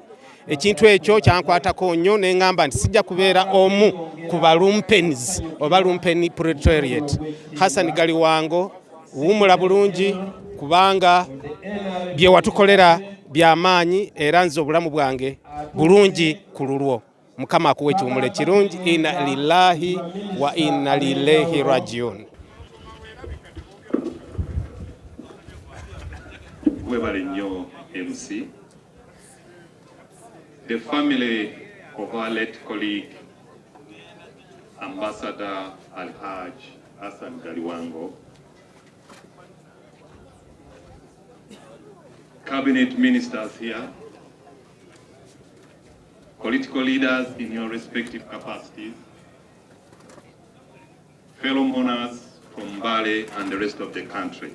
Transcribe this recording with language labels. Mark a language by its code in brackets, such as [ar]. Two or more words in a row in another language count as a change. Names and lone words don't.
[lg] Ekintu ekyo kyankwatako nnyo ne ngamba nti sijja kubeera omu ku balumpens oba [en] lumpen proletariat. [lg] Hassan Galiwango wuumula bulungi kubanga bye watukolera by'amaanyi era nze obulamu bwange bulungi ku lulwo. Mukama akuwe ekiwumula kirungi. [ar] إنا لله وإنا إليه راجعون. [lg] Webale nnyo MC. [en] The family of our late colleague, Ambassador Alhaj Hassan Galiwango, cabinet ministers here, political leaders in your respective capacities, fellow mourners from Mbale and the rest of the country.